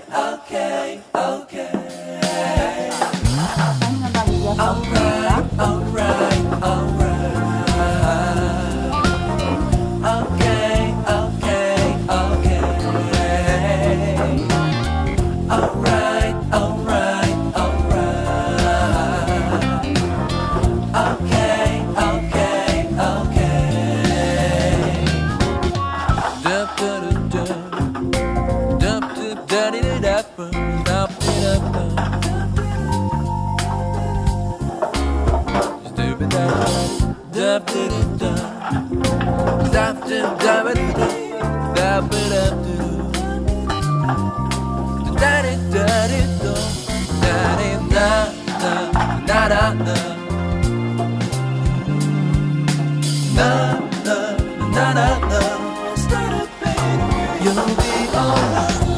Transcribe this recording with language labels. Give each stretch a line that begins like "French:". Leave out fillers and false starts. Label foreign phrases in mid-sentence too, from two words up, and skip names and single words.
English: Okay, okay.
Portuguese: A carninha da galinha tá pronta, tá?
English: Alright, alright. Okay, okay, okay. Alright, alright, alright. Okay, okay, okay. Dup da da da, dup dup da di da da, dup di da da. Dup da da da, dup dup da ba di di, dup ba da da, da di da di do, da di da da da da da, na na na na na. You'll be alright.